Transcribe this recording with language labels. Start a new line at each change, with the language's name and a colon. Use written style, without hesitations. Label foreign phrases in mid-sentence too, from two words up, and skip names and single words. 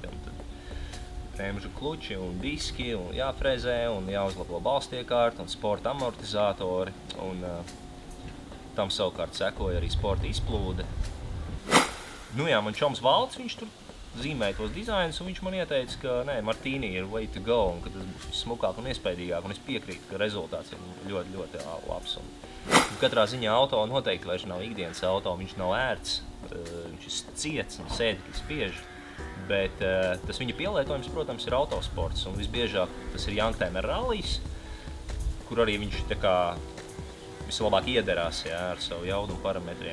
Latvian: Un tad bremžu kluči un diski un jāfrezē un jāuzlabo balstiekārta un sporta amortizatori. Un tam savukārt sekoja arī sporta izplūde. Man čoms Valds, viņš tur zīmēja tos dizainus, un viņš man ieteica, ka Martini ir
English: way to go,
Latvian: un ka tas būs smukāk un iespaidīgāk, un es piekrītu, ka rezultāts ir ļoti, ļoti labs. Un katrā ziņā auto noteikti vairs nav ikdienas auto, viņš nav ērts, viņš ir ciets un sēdekļi spiež, bet tas viņa pielietojums, protams, ir autosports, un visbiežāk tas ir youngtimer rallijs, kur arī viņš tā kā vislabāk iederās ar savu jaudu un parametriem.